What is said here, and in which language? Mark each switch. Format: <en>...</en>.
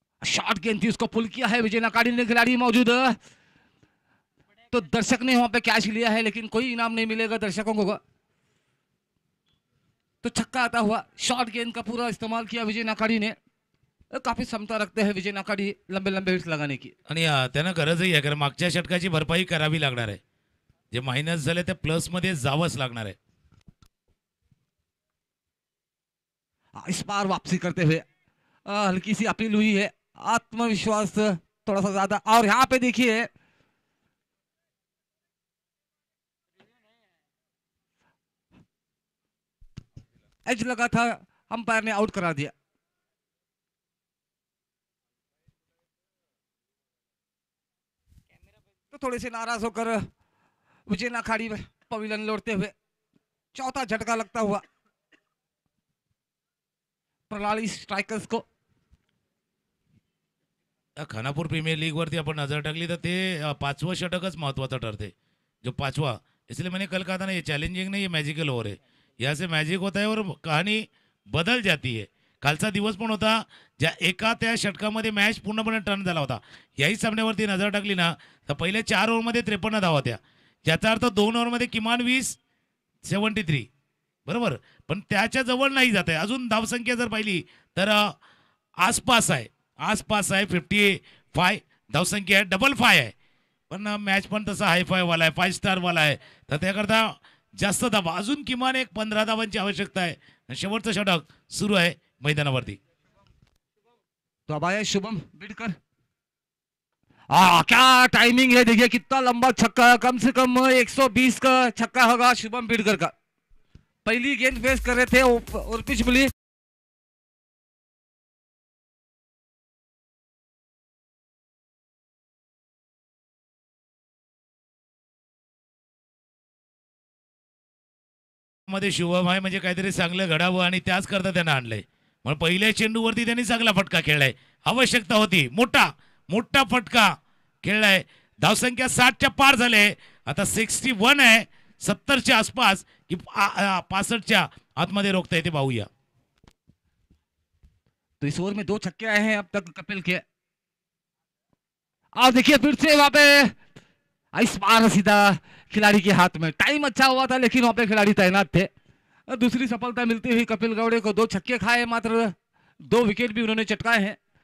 <hi>Short गेंद थी, उसको पुल किया है विजय नाकाड़ी ने, खिलाड़ी मौजूद। तो दर्शक ने वहां पे कैच लिया है, लेकिन कोई इनाम नहीं मिलेगा दर्शकों को। तो छक्का आता हुआ, शॉर्ट गेंद का पूरा इस्तेमाल किया विजय नाकाड़ी ने। काफी क्षमता रखते हैं विजय नाकाड़ी लंबे लंबे हिट्स लगाने की।</hi> <mr>आणि त्यांना गरजही आहे, कारण मागच्या षटकाची भरपाई करावी लागणार आहे. जे मायनस झाले ते प्लस मध्ये जावंच लागणार आहे.</mr> <hi>इस बार वापसी करते हुए हल्की सी अपील हुई है, आत्मविश्वास थोड़ा सा ज्यादा। और यहाँ पे देखिए एज लगा था, अंपायर ने आउट करा दिया। तो थोड़े से नाराज होकर विजय नाखाड़ी पवेलियन लौटते हुए, चौथा झटका लगता हुआ प्रणाली स्ट्राइकर्स को।</hi> <mr>खानापूर प्रीमियर लीग वरती आपण नजर टाकली तर ते 5वं षटकच महत्वाचं ठरते.</mr> <hi>जो 5वां, इसलिए मैंने कल कहा था ना, ये चैलेंजिंग नहीं, ये मैजिकल ओवर है. यहाँ से मैजिक होता है और कहानी बदल जाती है.</hi> <mr>कालचा दिवस पण होता ज्या एका त्या षटकामध्ये मॅच पूर्णपणे टर्न झाला होता. याही सामन्यावरती नजर टाकली ना तर पहिल्या 4 ओव्हरमध्ये 53 धावा होत्या. ज्याचा अर्थ 2 ओव्हरमध्ये किमान 20, 73 बरोबर. पण त्याच्या जवळ नाही जात आहे. अजून धावसंख्या जर पाहिली तर आसपास आहे, आसपास आहे. 55 धावसंख्या आहे, डबल 5 आहे. पण मॅच पण तसा हायफाय वाला आहे, 5 स्टार वाला आहे. तर त्याकरता जास्त धावा, अजून किमान एक 15 धावांची आवश्यकता आहे. शेवटचं षटक सुरू आहे मैदानावरती.</mr> <hi>तो अब आया शुभम बिडकर। क्या टाइमिंग है, देखिए कितना लंबा छक्का, कम से कम 120 का छक्का होगा शुभम बिडकर का। पहली गेंद फेस कर रहे थे और पिच मिली।</hi> <mr>मध्ये शुभम आहे म्हणजे काहीतरी चांगलं घडावं आणि त्याच करता त्यांना आणलंय. मग पहिल्या चेंडूवरती त्यांनी चांगला फटका खेळलाय. आवश्यकता होती, मोठा मोठा फटका खेळलाय. धावसंख्या 60च्या पार झाले. आता 61 आहे, 70च्या आसपास की 65च्या आतमध्ये रोखता येते, पाहूया.</mr> <hi>तो इस ओवर में 2 छक्के आए हैं अब तक कपिल के। और देखिए फिर से वहां पे इस बार सीधा खिलाड़ी के हाथ में। टाइम अच्छा हुआ था लेकिन वहां पे खिलाड़ी तैनात थे। दूसरी सफलता मिलती हुई कपिल गौड़े को। 2 छक्के खाए, मात्र 2 विकेट भी उन्होंने चटकाए हैं।</hi>